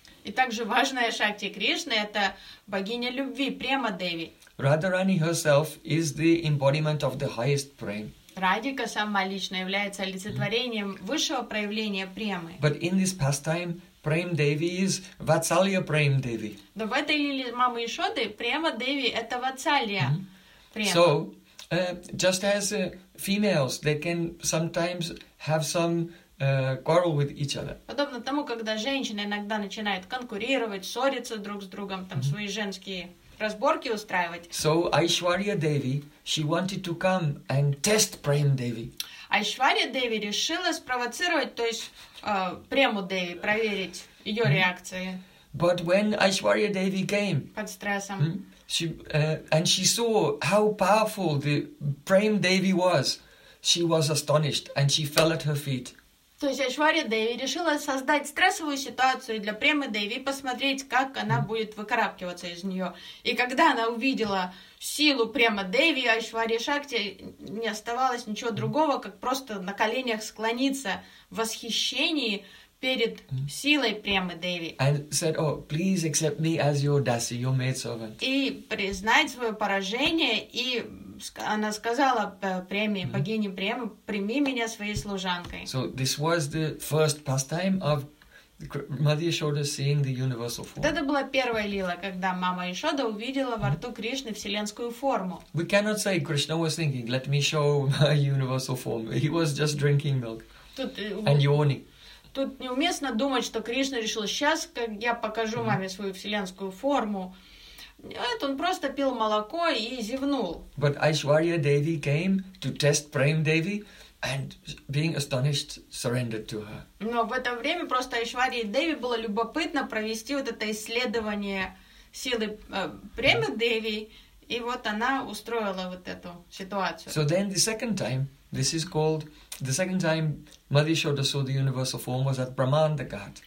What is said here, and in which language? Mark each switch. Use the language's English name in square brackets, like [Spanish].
[Russian] И также важная Шакти Кришны это богиня любви Према Деви. [English] Radharani herself is the embodiment of the highest Prem. [Russian] Радика сама лично является олицетворением высшего проявления Премы. [English] But in this pastime, Prem Devi is Vatsalya Prem Devi. [Russian] Но в этой лиле мамы Ишоды Према Деви это Ватсалья Према. [English] So, just as females, they can sometimes have some quarrel with each other. [Russian] Подобно тому, когда женщины иногда начинают конкурировать, ссориться друг с другом, там свои женские разборки устраивать. [English] So Aishwarya Devi, she wanted to come and test Prem Devi. [Russian] Aishwarya Devi решила спровоцировать, то есть Прему Деви, проверить ее реакции. [English] But when Aishwarya Devi came, [Russian] под стрессом, [English] she saw how powerful the Prem Devi was, she was astonished and she fell at her feet. [Russian] То есть Айшварья Деви решила создать стрессовую ситуацию для Премы Деви и посмотреть, как она будет выкарабкиваться из нее. И когда она увидела силу Премы Деви, Айшварья Шакти, не оставалось ничего другого, как просто на коленях склониться в восхищении перед силой Премы Деви. [English] And said, oh, please accept me as your dasi, your maidservant. [Russian] И признать свое поражение, и она сказала Преме, богине Премы, прими меня своей служанкой. [English] So this was the first pastime of Mother Yashoda seeing the universal form. [Russian] Это была первая лила, когда мама Ишода увидела во рту Кришны вселенскую форму. [English] We cannot say Krishna was thinking, let me show my universal form. He was just drinking milk and yawning. [Russian] тут неуместно думать, что Кришна решил, сейчас как я покажу маме свою вселенскую форму. Нет, он просто пил молоко и зевнул. [English] But Aishwarya Devi came to test Prem Devi and being astonished surrendered to her. [Russian] Но в это время просто Aishwarya Devi было любопытно провести вот это исследование силы Prema Devi, и вот она устроила вот эту ситуацию. [English] So then the second time, this is called the second time Mother Yashoda saw the universal form was at Brahmanda Ghat.